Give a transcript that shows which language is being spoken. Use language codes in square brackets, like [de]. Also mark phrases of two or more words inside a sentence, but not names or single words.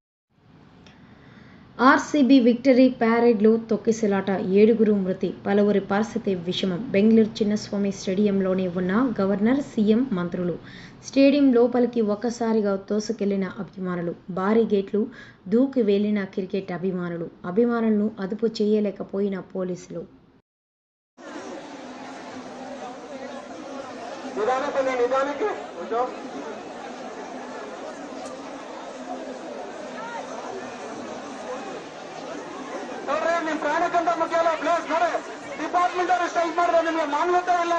[te] ఆర్సీబీ విక్టరీ ప్యారేడ్లో తొక్కిసలాట, 7 మృతి, పలువురి పరిస్థితి విషమం. బెంగళూరు చిన్నస్వామి స్టేడియంలోనే ఉన్న గవర్నర్, సీఎం, మంత్రులు. స్టేడియం లోపలికి ఒక్కసారిగా తోసుకెళ్లిన అభిమానులు. భారీ గేట్లు దూకి వెళ్లిన క్రికెట్ అభిమానులను అదుపు చేయలేకపోయిన పోలీసులు. [kn] ನಿಮ್ಮ ಪ್ರಾಣಕ್ಕಿಂತ ಮುಖ್ಯ ಅಲ್ಲ. ಪ್ಲೇಸ್ ನೋಡಿ, ಡಿಪಾರ್ಟ್ಮೆಂಟ್ ಅವರು ಸ್ಟ್ರೈಕ್ ಮಾಡಿದ್ರೆ ನಿಮ್ಗೆ ಮಾನವತೆ ಇಲ್ಲ.